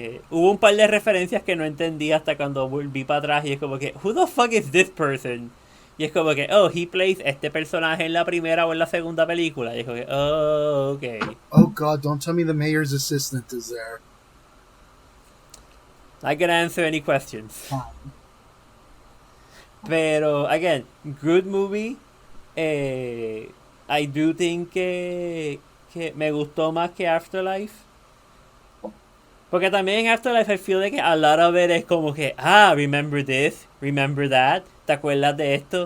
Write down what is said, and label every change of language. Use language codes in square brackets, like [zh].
[es] Hubo un par de referencias que no entendí hasta cuando volví para atrás, y es como que, [en] who the fuck is this person? [es] Y es como que, [en] he plays [es] este personaje en la primera o en la segunda película. Y es como que, okay. [en] Oh god, don't tell me the mayor's assistant is there. I can answer any questions. Pero, again, good movie. I do think [es] que me gustó más que Afterlife. Porque también en [en] Afterlife I feel like a lot of it [es] es como que, [en] remember this, remember that, [es] ¿te acuerdas de esto?